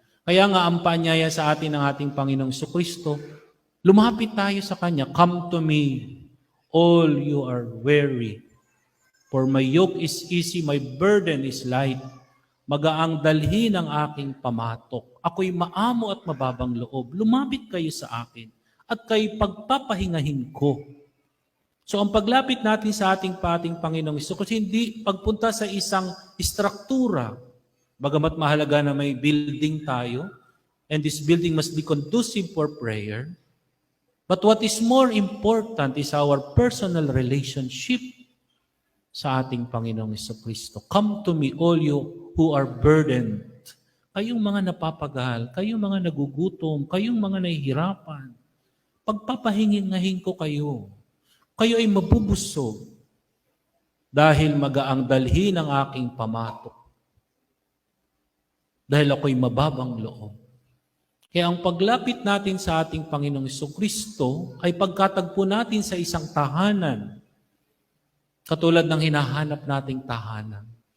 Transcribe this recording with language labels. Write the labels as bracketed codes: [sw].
[tl] Kaya nga ang paanyaya sa atin ng ating Panginoong Jesucristo, lumapit tayo sa Kanya. [en] Come to me, all you are weary. For my yoke is easy, my burden is light. [tl] Magaang dalhin ang aking pamatok. Ako'y maamo at mababang loob. Lumapit kayo sa akin at kayo pagpapahingahin ko. So ang paglapit natin sa ating Panginoong Jesucristo, hindi pagpunta sa isang istruktura. Bagamat mahalaga na may building tayo, [en] and this building must be conducive for prayer. But what is more important is our personal relationship [tl] sa ating Panginoong Jesucristo. [en] Come to me, all you who are burdened. [tl] Kayong mga napapagahal, kayong mga nagugutom, kayong mga nahihirapan. Pagpapahingin ko kayo. Kayo ay mabubusog dahil magaang dalhin ang aking pamatok. Dahil ako'y mababang loob. Kaya ang paglapit natin sa ating Panginoong Jesucristo ay pagkatagpo natin sa isang tahanan, katulad ng hinahanap nating tahanan.